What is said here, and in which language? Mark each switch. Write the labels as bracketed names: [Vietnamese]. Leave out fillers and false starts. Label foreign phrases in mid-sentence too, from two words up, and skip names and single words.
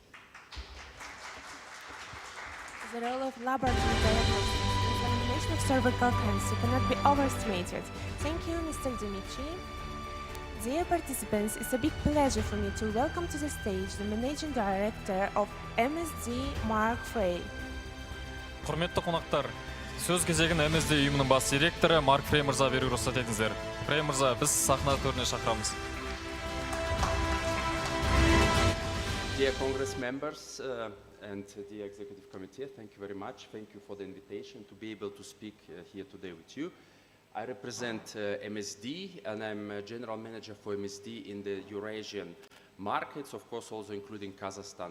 [English] The role of laboratory diagnostics in the elimination of cervical cancer cannot be overestimated. Thank you, Mr. Dimitri. Dear participants, it's a big pleasure for me to welcome to the stage the Managing Director of MSD, Mark Frey. [Kazakh] Құрметті қонақтар, сөз кезегін MSD ұйымының бас директоры Марк Фрей мырза беруге рұқсат етіңіздер. Фрей мырза, біз сахна төріне шақырамыз. [English] Dear Congress members and the Executive Committee, thank you very much. Thank you for the invitation to be able to speak here today with you. I represent MSD, and I'm a General Manager for MSD in the Eurasian markets, of course also including Kazakhstan.